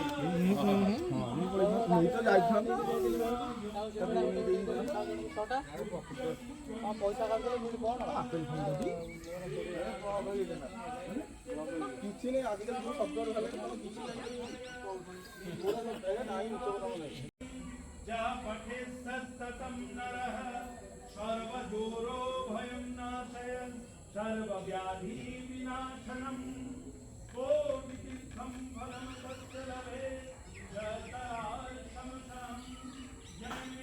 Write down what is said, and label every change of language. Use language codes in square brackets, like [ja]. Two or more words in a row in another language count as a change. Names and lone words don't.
[or] ମୁଁ ତ ଯାଇଥାନ୍ତି ପଇସା କାଟିଲେ ମୁଁ କଣ କିଛି ନାହିଁ ଆଜିକାଲି ଯୋଉ ଶବ୍ଦ ହେଲା କିଛି ନାହିଁ [sa] जा पठे सततं नरः सर्वदूरो भयं नाशयन् सर्वव्याधि विनाशनम् कोटितीर्थं फलं तस्य लभेत् जगदार्थमसं जनमे